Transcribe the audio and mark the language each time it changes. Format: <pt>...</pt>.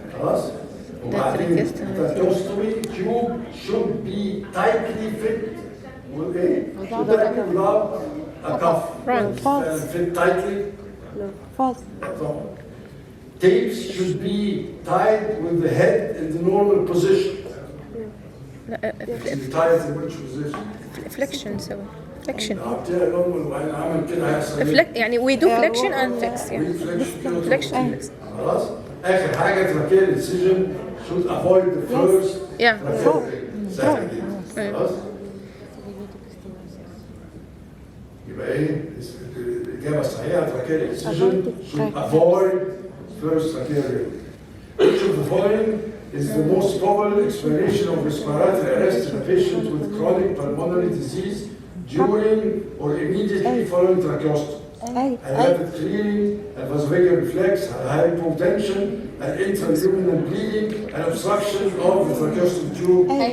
<ar>خلاص؟ وبعدين</ar> <en>tracheostomy tube should be tightly fit with without a cuff. Fit tightly. False. Tapes should be tied with the head in the normal position. Tied in which position?</en> <ar>فليكشن سوي فليكشن عطيها normal وبعدين عمل كده هيحصل يعني</ar> <en>we do flexion and fix يعني flexion.</en> <ar>خلاص اخر حاجه</ar> <en>tracheal incision should avoid the first</en> <ar>سهل جدا خلاص يبقى ايه الاجابه الصحيحه</ar> <en>Tracheal incision should avoid first tracheal. Which of the following is the most probable explanation of respiratory arrest in a patient with chronic pulmonary disease during or immediately following tracheostomy? Rapid clearing, a vasovagal reflex, hypotension, an intraluminal bleeding, an obstruction of the tracheostomy tube.</en>